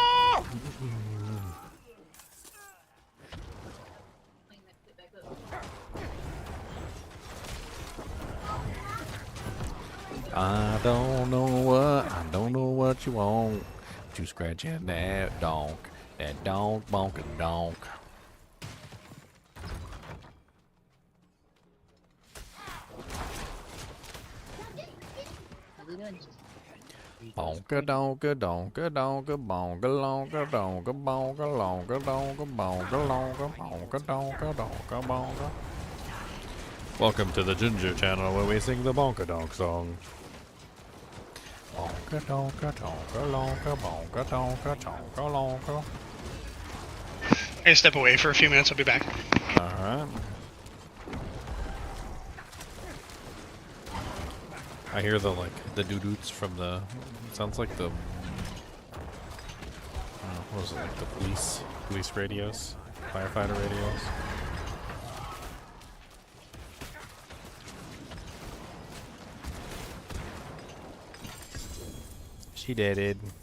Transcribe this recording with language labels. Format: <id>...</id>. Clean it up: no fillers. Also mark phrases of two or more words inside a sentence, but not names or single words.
<en>I don't know what you want. You scratching that donk bonk and donk. Bonka donka donka donka bonka lonka donka bonka lonka donka bonka lonka bonka donka donka bonka. Welcome to the Ginger channel where we sing the bonka donk song. Bonka donka donka lonka bonka donka donka lonka. I'm gonna step away for a few minutes. I'll be back. Alright. I hear the doo-doots from the. Sounds like the. What was it, like the police radios, firefighter radios. She did it.</en>